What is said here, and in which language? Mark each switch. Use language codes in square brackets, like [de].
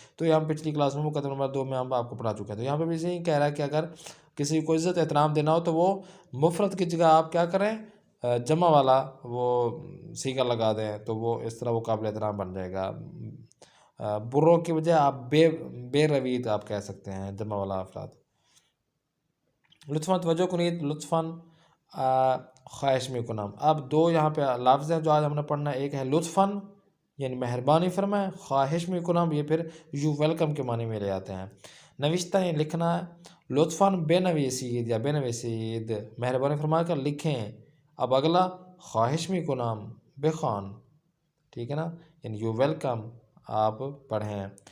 [ur] تو یہ ہم پچھلی کلاس میں مقدمہ نمبر 2 میں ہم آپ کو پڑھا چکے ہیں. تو یہاں پہ بھی یہی کہہ رہا ہے کہ اگر کسی کو عزت احترام دینا ہو تو وہ مفرد کی جگہ آپ کیا کریں، جمع والا وہ صیغہ لگا دیں، تو وہ اس طرح وہ قابل احترام بن جائے گا. برو کی وجہ آپ بے روید آپ کہہ سکتے ہیں، جمع والا افراد. [fa] لطفاً توجہ کنید، لطفاً خواہش می کنم. [ur] اب 2 یہاں پہ لفظ ہیں جو آج ہم نے پڑھنا ہے. ایک ہے لطفاً یعنی مہربانی فرمائیں، خواہش می کنم یہ پھر یو ویلکم کے معنی میں لے آتے ہیں. نوشتہ یہ لکھنا ہے، لطفاً بنویسید یا بنویسید، مہربانی فرما کر لکھیں. اب اگلا [fa] خواہش می کنم بخوان، [ur] ٹھیک ہے نا، یعنی یو ویلکم آپ پڑھیں.